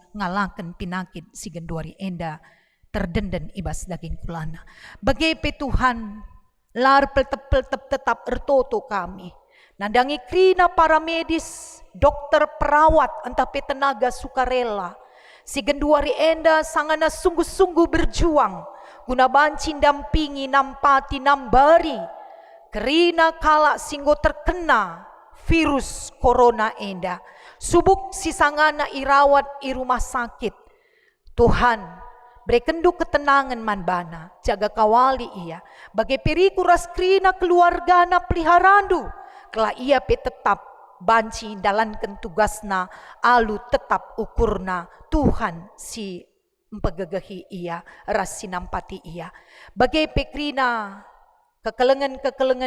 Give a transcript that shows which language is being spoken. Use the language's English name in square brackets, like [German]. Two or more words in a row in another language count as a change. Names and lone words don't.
[Batak Karo] ngalaken pinakit si genduari enda terdenden ibas daging kulana bagepe Tuhan lar peltep tetap ertoto kami nandangi krina [Indonesian] para medis dokter perawat [Batak Karo] entah pe [Indonesian] tenaga sukarela [Batak Karo] si genduari enda sangana [Indonesian] sungguh-sungguh berjuang [Batak Karo] guna banci dampingi nampati nambari kerina kala singgo terkena [Indonesian] virus corona [Batak Karo] enda subuk si sangana irawat i [Indonesian] rumah sakit. [Batak Karo] Tuhan berekendu ketenangan manbana jaga kawali ia bagi periku raskrina keluargana peliharandu kala ia pe tetap banci dalankan tugasna alu tetap ukurna Tuhan si empegegehi ia ras sinampati ia bagai pekrina kekelengan